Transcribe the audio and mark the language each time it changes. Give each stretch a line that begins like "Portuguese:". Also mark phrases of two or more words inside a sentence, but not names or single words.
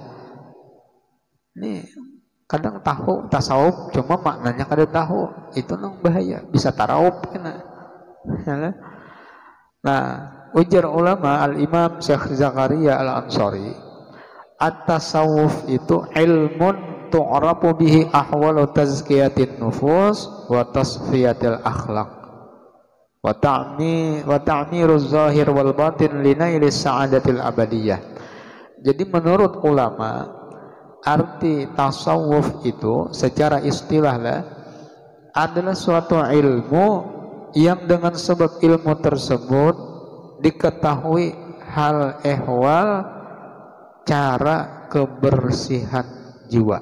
Banjar: Ini kadang tahu tasawuf, cuma maknanya kada tahu, itu nang bahaya, bisa tarawuf kena. Nah, ujar ulama al-Imam Syekh Zakaria Al-Ansari, at-tasawuf itu
Arabic: علم تعرف به أحوال تزكية النفوس وتصفية الأخلاق وتعمير الظاهر والباطن لنيل السعادة الأبدية.
Indonesian: Jadi menurut ulama, arti tasawuf itu secara istilah adalah suatu ilmu yang dengan sebab ilmu tersebut diketahui hal ehwal cara kebersihan jiwa.